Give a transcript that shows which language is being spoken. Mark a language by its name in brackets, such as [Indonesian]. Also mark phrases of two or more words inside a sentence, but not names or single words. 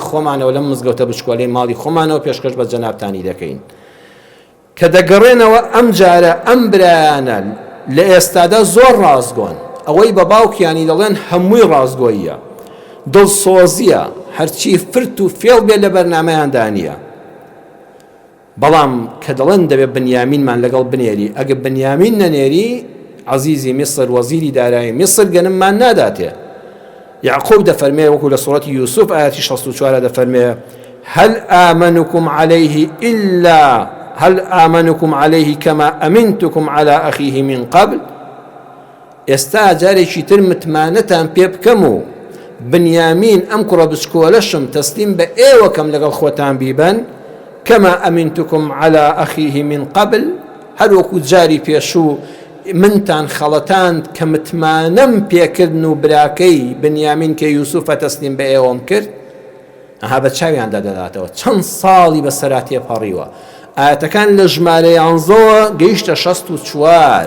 [Central Kurdish] خۆمانەوە لەم مزگەوتە بچکۆلەی ماڵی خۆمانەوە پێشکەش بە جەنابتانی دەکەین کە دەگەڕێنەوە ئەم جارە ئەم برایانە لە ئێستادا زۆر ڕازگۆن ئەوەی بە باوکیانی دەڵێن هەمووی ڕازگۆییە دڵسۆزیە هەرچی فرت و فێڵ بێ لە بەرنامەیاندا نییە بەڵام کە دەڵێن دەبێت بنیامینمان لەگەڵ بنێری ئەگە بنیامین نەنێری عەزیزی میسر وەزیری دارایی میسر گەنممان ناداتێ. یعقوب دەفەرمێ وەکو لە سوڕەتی یوسف ئاەتی 64 دەفەرمێ [Arabic] هل آمنكم عليه كما أمنتكم على أخيه من قبل. [Central Kurdish] ئێستا جارێکی تر متمانەتان پێ بکەم و بنیامین ئەم کوڕە بچکۆلەشم تەسلیم بە ئێوەکەم لەگەڵ خۆتان بیبەن [Arabic] كما أمنتكم على أخيه من قبل، [Central Kurdish] هەر وەکو جاری پێشوو منتان خەڵەتاند کە متمانەم پێکردن و براکەی بنیامین کە یوسوفە تەسلیم بە ئێوەم کرد. ئەها بە چاویاندا دەداتەوە چەند ساڵی بەسەرا تێپەڕیوە. ئاەتەکان لە ژمارە 11 گەیشتە 64.